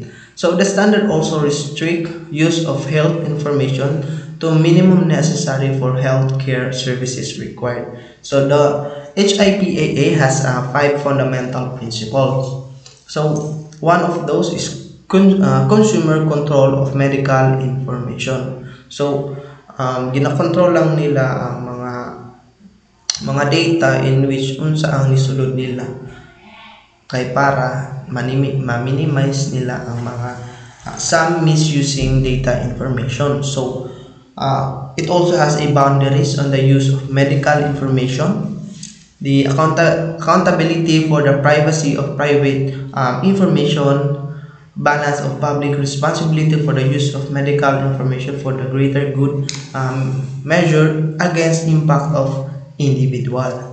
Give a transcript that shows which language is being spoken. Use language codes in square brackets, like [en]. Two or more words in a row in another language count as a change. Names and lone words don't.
[en] So the standard also restrict use of health information to minimum necessary for health care services required. So the HIPAA has 5 fundamental principles. So one of those is consumer control of medical information. [ceb] So ginakontrol lang nila ang mga data [en] in which [ceb] unsa ang nisulod nila kay para ma-minimize nila ang mga [en] some misusing data information. So it also has a boundaries on the use of medical information, the accountability for the privacy of private information, balance of public responsibility for the use of medical information for the greater good measured against impact of individual.